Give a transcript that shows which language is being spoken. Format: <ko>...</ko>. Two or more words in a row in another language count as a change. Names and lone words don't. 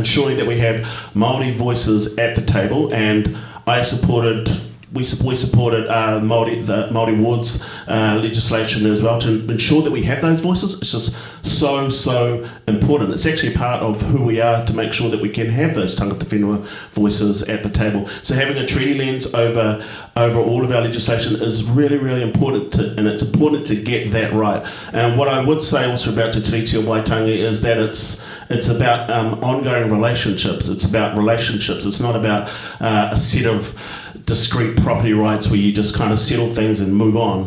<en>Ensuring that we have Māori voices at the table, and we supported the Māori wards legislation as well to ensure that we have those voices. It's just so important. It's actually a part of who we are to make sure that we can have those</en> <mi>tangata whenua</mi> <en>voices at the table. So having a treaty lens over all of our legislation is really, really important, and it's important to get that right. And what I would say also about Te Tiriti o Waitangi is that it's about ongoing relationships. It's about relationships. It's not about a set of discrete property rights where you just kind of settle things and move on.</en>